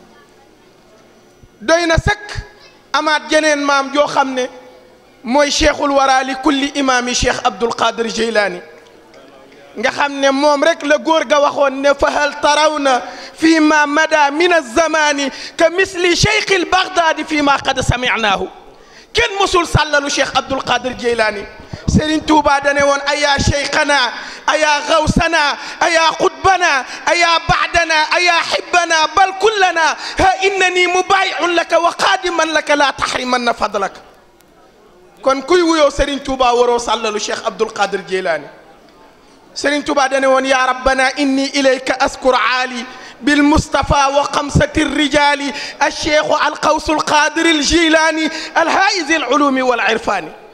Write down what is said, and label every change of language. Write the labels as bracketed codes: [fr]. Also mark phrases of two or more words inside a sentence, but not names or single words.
[wo] doy na sëkk amaat jeneen maam joo xam ne mooy [ar] شيخ الورى لكل إمام [wo] cheikh Abdul Qadir Jeylaani nga xam ne moom rek la góor ga waxoon ne [ar] فهل ترون فيما مضى من الزمان كمثل الشيخ البغدادي فيما قد سمعناه. [wo] kenn mosul sàllalu cheikh Abdul Qadir Jeylaani. Serigne Touba dane woon [ar] أيا شيخنا أيا غوثنا أيا قطبنا أيا بازنا أيا حبنا بل كلنا ها إنني مبايع لك وقادم لك لا تحرمنا فضلك. [wo] kon kuy wuyoo Serigne Touba waroo sàllalu cheikh Abdul Qadir Jeylaani. Serigne Touba dane woon [ar] يا ربنا إني إليك أشكر آل بالمصطفى وخمسة رجال الشيخ الغوث القادر الجيلاني الحائز العلوم والعرفان.